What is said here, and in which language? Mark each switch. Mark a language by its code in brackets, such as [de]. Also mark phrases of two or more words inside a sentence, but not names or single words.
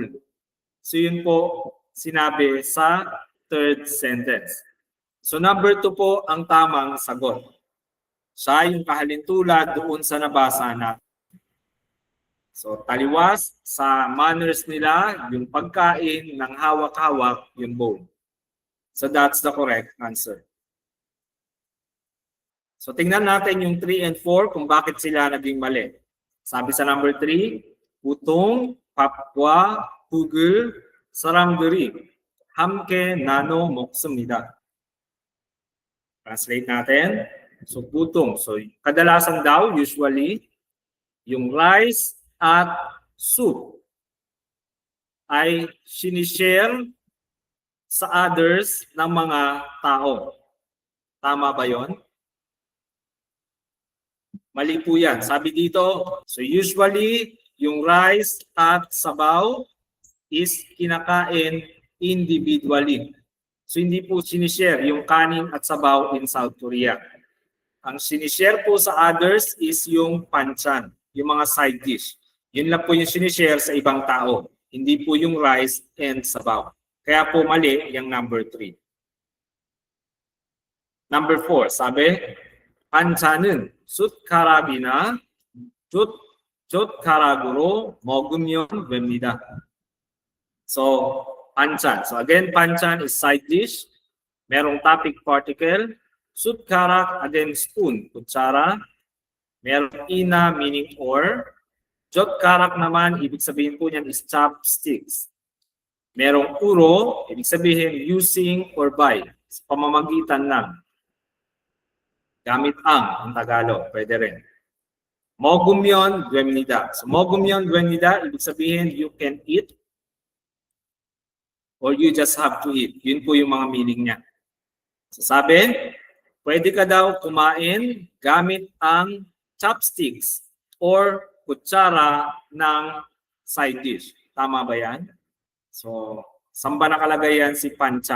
[tl] So yun po sinabi sa third sentence. So number 2 po ang tamang sagot. Siya yung kahalintulad doon sa nabasa na. So taliwas sa manners nila, yung pagkain ng hawak-hawak yung bowl. [en] So that's the correct answer. [tl] So tingnan natin yung 3 and 4 kung bakit sila naging mali. Sabi sa number 3, [ko] 보통 밥과 국을 사람들이 함께 나눠 먹습니다. [tl] Translate natin. So putong. So kadalasan daw, usually, yung rice at soup ay sinishare sa others ng mga tao. Tama ba yon? Mali po yan. Sabi dito, [en] so usually, [tl] yung rice at sabaw is kinakain individually. So hindi po sinishare yung kanin at sabaw [en] in South Korea. [tl] Ang sinishare po sa others is yung panchan, yung mga [en] side dish. [tl] Yun lang po yung sinishare sa ibang tao. Hindi po yung [en] rice and [tl] sabaw. Kaya po mali yung number 3. Number 4, sabi, [ko] 반찬은 숟가락이나 젓가락으로 먹으면 됩니다. So, 반찬. [en] So again, 반찬 is side dish. Merong topic particle. 숟가락, again, spoon, [tl] kutsara. Merong ina, [en] meaning or. [tl] 젓가락 naman, ibig sabihin po niyan [en] is chopsticks. [tl] Merong uro, ibig sabihin [en] using or by. [tl] Sa pamamagitan lang. Gamit ang Tagalog, pwede rin. [ko] 먹으면 됩니다. So 먹으면 됩니다, [tl] ibig sabihin [en] you can eat or you just have to eat. [tl] Yun po yung mga meaning niya. So sabi, pwede ka daw kumain gamit ang chopsticks or kutsara ng [en] side dish. [tl] Tama ba yan? So, saan ba nakalagay yan si panchan?